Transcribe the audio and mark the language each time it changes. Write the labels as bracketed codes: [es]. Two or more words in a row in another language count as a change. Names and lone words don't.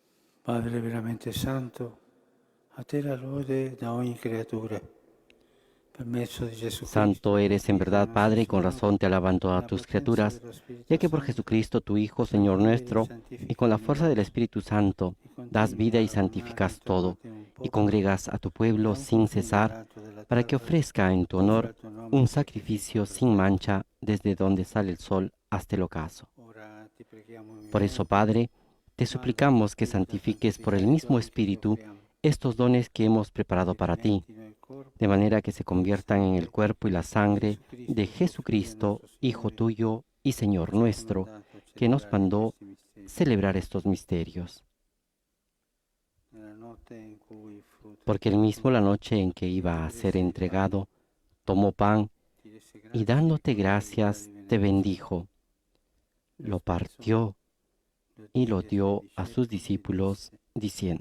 [it] Padre veramente santo, a te la lode da ogni creatura, per mezzo di Gesù [es] Santo [it] Cristo, [es] eres en verdad, [it] nostro [es] Padre, y con [it] Signore, [es] razón te alaban todas [it] la [es] tus [it] potenza [es] criaturas, [it] dello Spirito [es] ya que por [it] Santo, [es] Jesucristo, tu Hijo, Señor [it] convive e [es] nuestro, y con [it] santifica [es] la [it] ogni [es] fuerza del [it] opera, [es] Espíritu Santo, [it] e [es] das [it] continui [es] vida [it] a [es] y [it] radunare [es] santificas [it] intorno a [es] todo, [it] te un [es] y [it] popolo [es] congregas a tu pueblo [it] da un [es] sin [it] confine [es] cesar, [it] all'altro della [es] para que [it] terra, [es] ofrezca en tu [it] offre [es] honor [it] al tuo nome [es] un [it] un [es] sacrificio sin [it] perfetto. [es] mancha desde donde sale el sol hasta el ocaso. [it] Ora ti preghiamo, [es] Por eso, Milenio, Padre, te [it] manda il tuo [es] suplicamos que [it] Spirito a [es] santifiques por [it] santificare [es] el [it] i [es] mismo [it] doni che ti [es] Espíritu [it] offriamo, [es] estos dones que hemos preparado para ti, [it] divenettino il corpo [es] de manera que se [it] e il [es] conviertan en el [it] sangue [es] cuerpo y la [it] di [es] sangre [it] Gesù [es] de [it] Cristo, tuo Figlio e [es] Jesucristo, [it] nostro [es] Hijo [it] Signore, [es] tuyo y [it] che [es] Señor [it] ci ha [es] nuestro, [it] comandato a [es] que nos [it] celebrare [es] mandó [it] questi misteri. [es] celebrar estos misterios. [it] Nella notte in cui fu [es] Porque él mismo, la noche en que iba a ser entregado, tomó pan [it] ti rese [es] y [it] grazie [es] dándote [it] ricordando [es] gracias [it] tali [es] te [it] benedizioni. [es] bendijo, lo partió y lo dio a sus discípulos, diciendo: